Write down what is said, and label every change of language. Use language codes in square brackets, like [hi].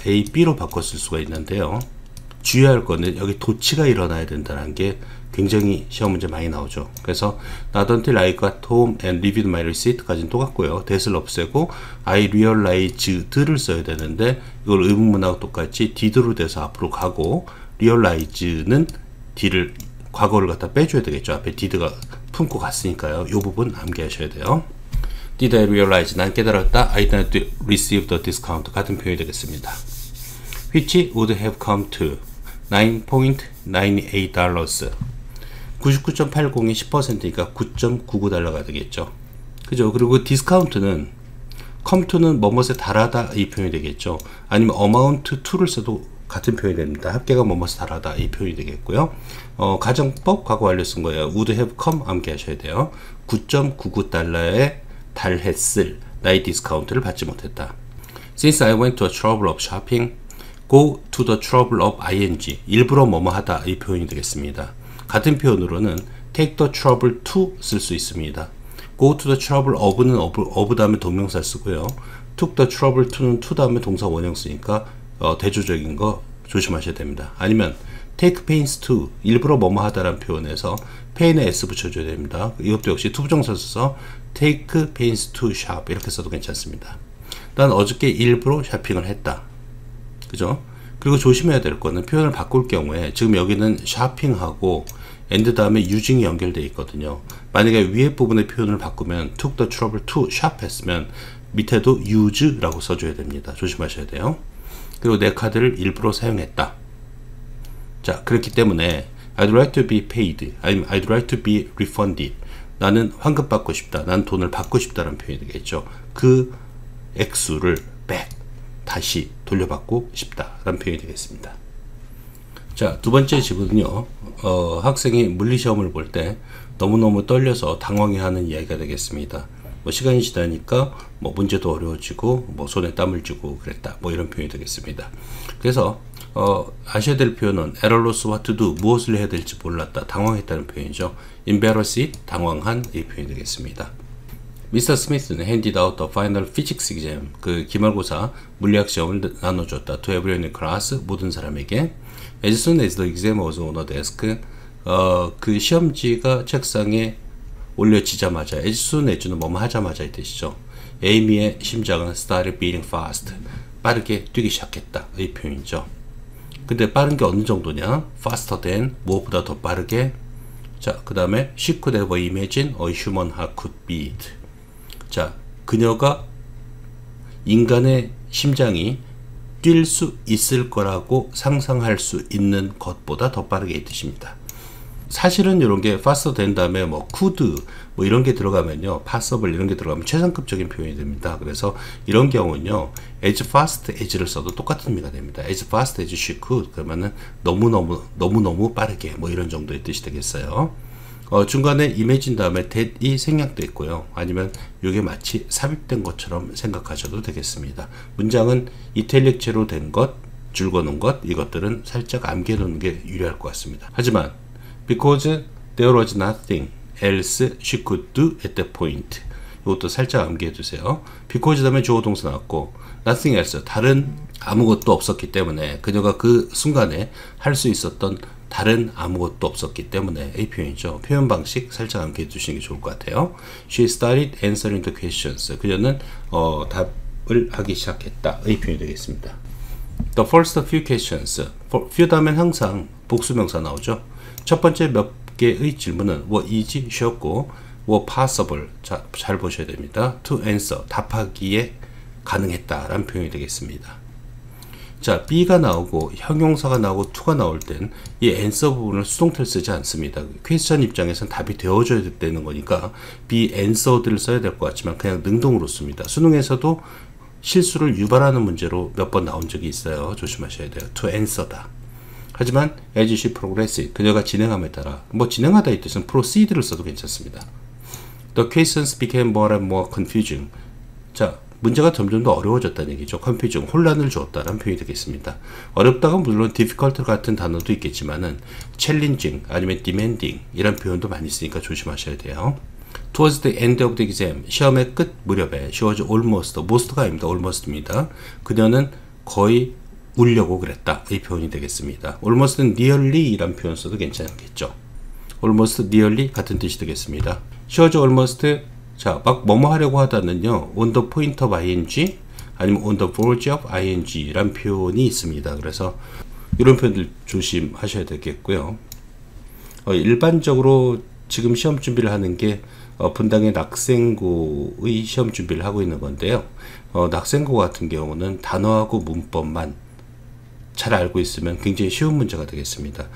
[ko] A, B로 바꿔 쓸 수가 있는데요. 주의할 거는 여기 도치가 일어나야 된다는 게 굉장히 시험 문제 많이 나오죠. [en] 그래서 not until I got home and reviewed my receipt [ko] 까지는 똑같고요. that을 없애고 I realized를 써야 되는데 이걸 의문문하고 똑같이 did로 돼서 앞으로 가고 realize는 d를 과거를 갖다 빼줘야 되겠죠. 앞에 did가 품고 갔으니까요. 이 부분 암기하셔야 돼요. [en] Did I realize? [ko] 난 깨달았다. [en] I did not receive the discount. [ko] 같은 표현이 되겠습니다. [en] Which would have come to $9.98. [ko] 99.80이 10%니까 9.99달러가 되겠죠. 그죠? 그리고 디스카운트는 come to는 뭐뭇에 달하다 이 표현이 되겠죠. 아니면 [en] amount to [ko] 를 써도 같은 표현이 됩니다. 합계가 뭐뭇에 달하다 이 표현이 되겠고요. 가정법 과거 완료 쓴 거예요. [en] would have come [ko] 암기하셔야 돼요. 9.99달러에 달했을 나의 디스카운트를 받지 못했다. [en] Since I went to a trouble of shopping, go to the trouble of ing. [ko] 일부러 뭐뭐 하다 이 표현이 되겠습니다. 같은 표현으로는 [en] take the trouble to [ko] 쓸 수 있습니다. [en] go to the trouble of는 of [ko] 다음에 동명사 쓰고요. [en] took the trouble to [ko] 는 to 다음에 동사 원형 쓰니까 대조적인 거 조심하셔야 됩니다. 아니면 [en] take pains to, [ko] 일부러 뭐뭐 하다라는 표현에서 pain에 s 붙여줘야 됩니다. 이것도 역시 투부정사 써서 [en] take pains to shop [ko] 이렇게 써도 괜찮습니다. 난 어저께 일부러 쇼핑을 했다. 그죠? 그리고 조심해야 될 거는 표현을 바꿀 경우에 지금 여기는 쇼핑하고 and 다음에 using이 연결되어 있거든요. 만약에 위에 부분의 표현을 바꾸면 [en] took the trouble to shop [ko] 했으면 밑에도 use라고 써줘야 됩니다. 조심하셔야 돼요. 그리고 내 카드를 일부러 사용했다. [en] 자, 그렇기 때문에 I'd like to be paid, [ko] 아니면 [en] I'd like to be refunded. [ko] 나는 환급 받고 싶다. 나는 돈을 받고 싶다라는 표현이 되겠죠. 그 액수를 back, 다시 돌려받고 싶다라는 표현이 되겠습니다. 자, 두 번째 지문은요, 학생이 물리시험을 볼 때 너무너무 떨려서 당황해하는 이야기가 되겠습니다. 뭐 시간이 지나니까 뭐 문제도 어려워지고 뭐 손에 땀을 쥐고 그랬다, 뭐 이런 표현이 되겠습니다. 그래서 아셔야 될 표현은 [en] errorless what to do, [ko] 무엇을 해야 될지 몰랐다, 당황했다는 표현이죠. embarrassed, 당황한, 이 표현이 되겠습니다. 미스터 스미스는 [en] handed out the final physics exam, [ko] 그 기말고사 물리학 시험을 나눠줬다. [en] to everyone in class, [ko] 모든 사람에게. [en] as soon as the exam was on the desk, [ko] 그 시험지가 책상에 올려지자마자, [en] as soon as는 [ko] 뭐뭐 하자마자 이 뜻이죠. 에이미의 심장은 [en] started beating fast, [ko] 빠르게 뛰기 시작했다, 이 표현이죠. 근데 빠른 게 어느 정도냐? [en] faster than, [ko] 무엇보다 더 빠르게. [en] 자, 그 다음에 she could have imagined a human heart could beat. [ko] 자, 그녀가 인간의 심장이 뛸 수 있을 거라고 상상할 수 있는 것보다 더 빠르게 이 뜻입니다. 사실은 이런 게 [en] faster than [ko] 다음에 뭐 could 뭐 이런 게 들어가면요, possible 이런 게 들어가면 최상급적인 표현이 됩니다. 그래서 이런 경우는요, [en] as fast as [ko] 를 써도 똑같은 의미가 됩니다. [en] as fast as she could, [ko] 그러면은 너무너무 빠르게, 뭐 이런 정도의 뜻이 되겠어요. 중간에 imagine 다음에 that이 생략되어 있고요. 아니면 이게 마치 삽입된 것처럼 생각하셔도 되겠습니다. 문장은 이탈릭체로 된 것, 줄거놓은 것, 이것들은 살짝 암기해놓는 게 유리할 것 같습니다. 하지만 [en] because there was nothing else she could do at that point, [ko] 이것도 살짝 암기해 두세요. because 다음에 주어 동사 나왔고 [en] nothing else, [ko] 다른 아무것도 없었기 때문에, 그녀가 그 순간에 할 수 있었던 다른 아무것도 없었기 때문에, 이 표현이죠. 표현 방식 살짝 암기해 두시는 게 좋을 것 같아요. [en] She started answering the questions, [ko] 그녀는 답을 하기 시작했다, 이 표현이 되겠습니다. [en] The first few questions, few [ko] 다음엔 항상 복수명사 나오죠. 첫 번째 몇 개의 질문은 [en] were easy, [ko] 쉬웠고 [en] were possible, [ko] 잘 보셔야 됩니다. [en] to answer, [ko] 답하기에 가능했다 라는 표현이 되겠습니다. 자, B가 나오고 형용사가 나오고 to가 나올 땐 이 answer 부분을 수동태를 쓰지 않습니다. 퀘스천 입장에서는 답이 되어줘야 되는 거니까 [en] be answered [ko] 를 써야 될 것 같지만 그냥 능동으로 씁니다. 수능에서도 실수를 유발하는 문제로 몇 번 나온 적이 있어요. 조심하셔야 돼요. [en] to answer다. [ko] 하지만 [en] as she progressed, [ko] 그녀가 진행함에 따라, 뭐 진행하다 이 뜻은 proceed를 써도 괜찮습니다. [en] The questions became more and more confusing. [ko] 자, 문제가 점점 더 어려워졌다는 얘기죠. confusing, 혼란을 주었다라는 표현이 되겠습니다. 어렵다가 물론 difficult 같은 단어도 있겠지만은 challenging 아니면 demanding 이런 표현도 많이 쓰니까 조심하셔야 돼요. [en] Towards the end of the exam, [ko] 시험의 끝 무렵에 [en] she was almost, most [ko] 가 아닙니다. almost입니다. 그녀는 거의 울려고 그랬다, 이 표현이 되겠습니다. almost는 nearly 이란 표현 써도 괜찮겠죠. [en] almost, nearly [ko] 같은 뜻이 되겠습니다. [en] she was almost, [ko] 자, 막 뭐뭐 하려고 하다는요, [en] on the point of ing [ko] 아니면 [en] on the verge of ing [ko] 란 표현이 있습니다. 그래서 이런 표현들 조심하셔야 되겠고요. 일반적으로 지금 시험 준비를 하는 게 분당의 낙생고의 시험 준비를 하고 있는 건데요. 낙생고 같은 경우는 단어하고 문법만 잘 알고 있으면 굉장히 쉬운 문제가 되겠습니다.